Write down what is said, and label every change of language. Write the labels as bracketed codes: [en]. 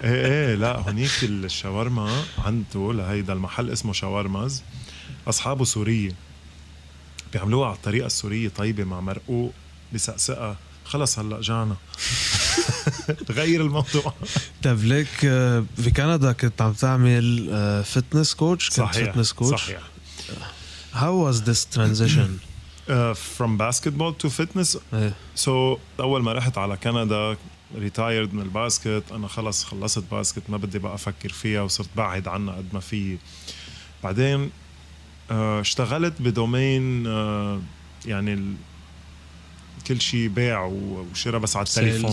[ar] ايه لا هونيك الشاورما عنده لهيدا المحل اسمه شاورماز. أصحابه سورية بيعملوها على الطريقة السورية طيبة مع مرقوق بسقسقة. خلص هلأ جعنا. تغير الموضوع. طب ليك في كندا كنت عم تعمل فتنس كوتش. صحيح. [en] How was this transition? From basketball to fitness. [ar] So أول ما رحت على كندا retired من الباسكت. أنا خلصت باسكت ما بدي بقى أفكر فيها وصرت بعد عنها قد ما في. بعدين اشتغلت بدومين يعني كل شيء بيع وشراء بس على التليفون.